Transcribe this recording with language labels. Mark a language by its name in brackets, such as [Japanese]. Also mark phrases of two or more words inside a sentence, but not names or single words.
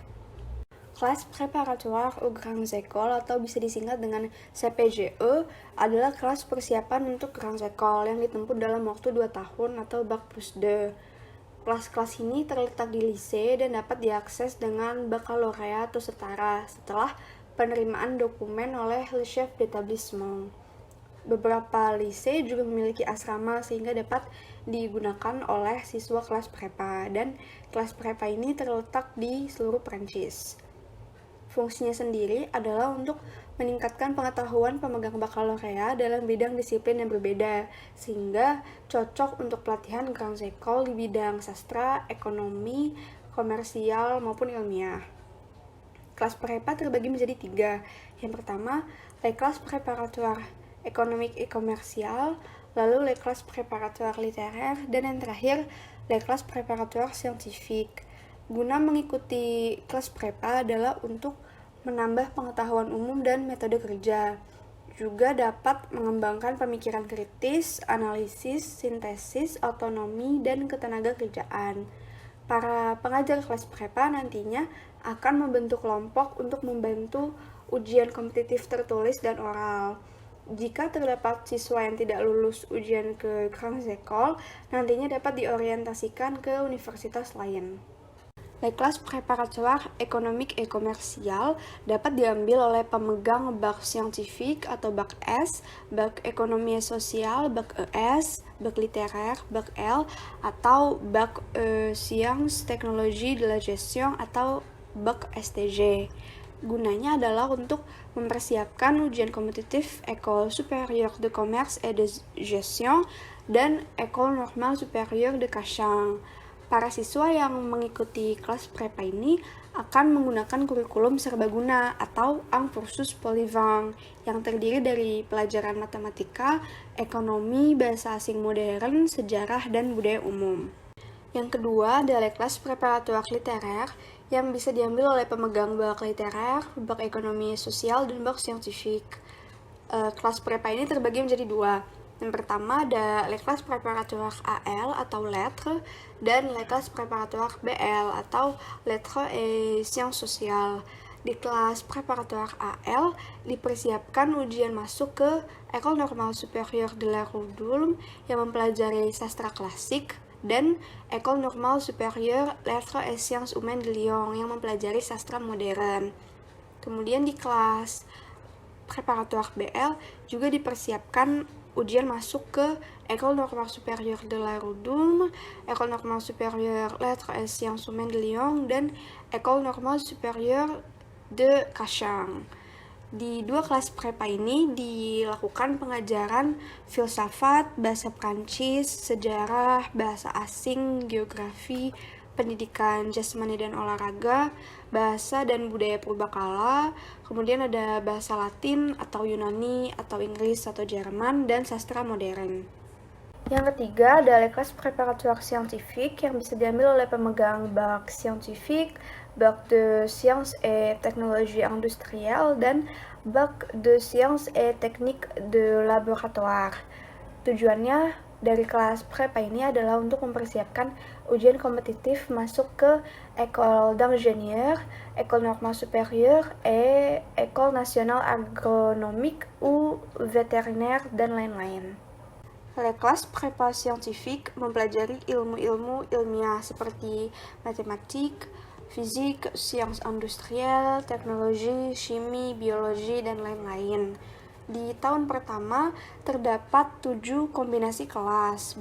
[Indonesian] Kelas [French] preparatoire au Grandes Écoles [Indonesian] atau bisa disingkat dengan CPGE adalah kelas persiapan untuk Grandes Écoles yang ditempuh dalam waktu 2 tahun atau Bac plus 2. Kelas-kelas ini terletak di lise dan dapat diakses dengan baccalauréat atau setara setelah penerimaan dokumen oleh [French] le chef d'établissement. [Indonesian] Beberapa lise juga memiliki asrama sehingga dapat digunakan oleh siswa kelas prepa, dan kelas prepa ini terletak di seluruh Prancis. Fungsinya sendiri adalah untuk meningkatkan pengetahuan pemegang baccalauréat dalam bidang disiplin yang berbeda, sehingga cocok untuk pelatihan [French] Grandes Écoles [Indonesian] di bidang sastra, ekonomi, komersial, maupun ilmiah. Kelas prepa terbagi menjadi 3. Yang pertama, [French] les classes préparatoires économiques et commerciales, lalu les classes préparatoires littéraires, [Indonesian] dan yang terakhir, [French] les classes préparatoires scientifiques. [Indonesian] Guna mengikuti kelas prepa adalah untuk menambah pengetahuan umum dan metode kerja. Juga dapat mengembangkan pemikiran kritis, analisis, sintesis, otonomi, dan ketenaga kerjaan. Para pengajar kelas prepa nantinya akan membentuk kelompok untuk membantu ujian kompetitif tertulis dan oral. Jika terdapat siswa yang tidak lulus ujian ke [French] Grandes Écoles, [Indonesian] nantinya dapat diorientasikan ke universitas lain. [French] Les classes préparatoires économiques et commerciales [Indonesian] dapat diambil oleh pemegang [French] bac scientifique [Indonesian] atau bac S, [French] bac économie et sociale, [Indonesian] bac ES, [French] bac littéraire, [Indonesian] bac L, atau [French] bac sciences technologie de la gestion [Indonesian] atau bac STG. Gunanya adalah untuk mempersiapkan ujian kompetitif École supérieure de commerce et de gestion dan École normale supérieure de Cachan. Para siswa yang mengikuti kelas prepa ini akan menggunakan kurikulum serbaguna atau [French] un cursus polyvalent [Indonesian] yang terdiri dari pelajaran matematika, ekonomi, bahasa asing modern, sejarah, dan budaya umum. Yang kedua adalah kelas [French] préparatoire littéraire [Indonesian] yang bisa diambil oleh pemegang [French] bac littéraire, [Indonesian] bac ekonomi sosial, dan [French] bac scientifique. [Indonesian] Kelas prepa ini terbagi menjadi 2. Yang pertama ada [French] les classes préparatoires AL [Indonesian] atau lettres dan [French] les classes préparatoires BL [Indonesian] atau [French] lettres et sciences sociales. [Indonesian] Di kelas [French] preparatoire AL [Indonesian] dipersiapkan ujian masuk ke École Normale Supérieure de la Rue d'Ulm yang mempelajari sastra klasik, dan École Normale Supérieure Lettres et Sciences Humaines de Lyon yang mempelajari sastra modern. Kemudian di kelas [French] preparatoire BL [Indonesian] juga dipersiapkan ujian masuk ke École Normale Supérieure de la Rue d'Ulm, École Normale Supérieure Lettres et Sciences Humaines de Lyon, dan École Normale Supérieure de Cachan. Di 2 kelas prepa ini dilakukan pengajaran filsafat, bahasa Prancis, sejarah, bahasa asing, geografi, pendidikan jasmani dan olahraga, bahasa dan budaya purbakala, kemudian ada bahasa Latin atau Yunani atau Inggris atau Jerman, dan sastra modern. Yang ketiga adalah kelas [French] préparatoire scientifique [Indonesian] yang bisa diambil oleh pemegang [French] bac scientifique, bac de sciences et technologies industrielles, [Indonesian] dan [French] bac de sciences et techniques de laboratoire. [Indonesian] Tujuannya dari kelas prepa ini adalah untuk mempersiapkan ujian kompetitif masuk ke [French] École d'ingénieur, École normale supérieure, et École nationale agronomique ou vétérinaire, [Indonesian] dan lain-lain. Kelas [French] prepa scientifique [Indonesian] mempelajari ilmu-ilmu ilmiah seperti matematik, fisik, sains industrial, teknologi, chimie, biologi, dan lain-lain. Di tahun pertama terdapat 7 kombinasi kelas.